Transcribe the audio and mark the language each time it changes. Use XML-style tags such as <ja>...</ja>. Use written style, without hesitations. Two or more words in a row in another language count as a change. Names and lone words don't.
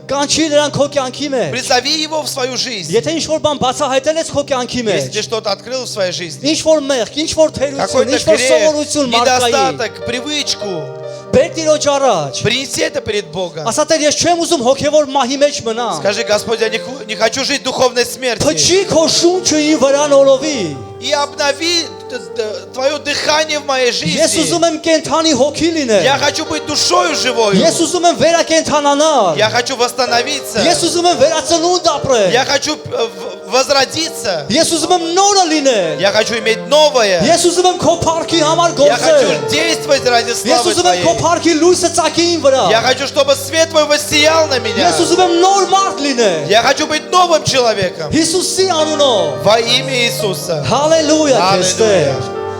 <hy>կանչի նրան քո կյանքի մեջ։</hy> <ru>призови его в свою жизнь.</ru> <hy>Եթե ինչ-որ бան բացահայտել ես քո կյանքի</hy> <ru>Если</ru> <hy>մեջ,</hy> <ru>ты что-то открыл в своей жизни,</ru> <hy>ինչ-որ մեղք, ինչ-որ թերություն,</hy> <ru>какой-то</ru> <hy>ինչ-որ</hy> <ru>грех,</ru> <hy>սովորություն մարդկային,</hy> <ru>недостаток, привычку,</ru> <hy>բեր Տիրոջ առաջ։</hy> <ru>принеси это перед Богом.</ru> <hy>Ասա Տեր, ես չեմ ուզում հոգևոր մահի մեջ մնամ։</hy> <ru>Скажи, Господь, я не хочу жить духовной смертью.</ru> <hy>Փչի քո շունչը իմ վրան ոլովի։</hy> <ru>И обнови твое дыхание в моей</ru> <hy>Ես</hy> <ru>жизни.</ru> <hy>ուզում եմ կենթանի հոգի լինել։</hy> <ru>Я хочу быть душою живой.</ru> <hy>Ես ուզում եմ վերակենդանանալ։</hy> <ru>Я хочу восстановиться.</ru> <hy>Ես ուզում եմ վերածնունդ ապրել։</hy> <ru>Я хочу возродиться.</ru> <hy>Ես ուզում եմ նորը լինել։</hy> <ru>Я хочу иметь новое.</ru> <hy>Ես ուզում եմ քո փառքի համար</hy> <ru>Я</ru> <hy>գործել։</hy> <ru>хочу действовать ради</ru> <hy>Ես</hy> <ru>славы</ru> <hy>ուզում եմ քո</hy> <ru>Твоей.</ru> <hy>փառքի լույսը ծակի իմ վրա։</hy> <ru>Я хочу, чтобы свет Твой воссиял на меня.</ru> <hy>Ես ուզում եմ նոր մարդ լինել։</hy> <ru>Я хочу быть новым человеком.</ru> <hy>Հիսուսի անունով։</hy> <ru>Во имя Иисуса.</ru> <hy>Հալելույա քեզ Տեր։</hy>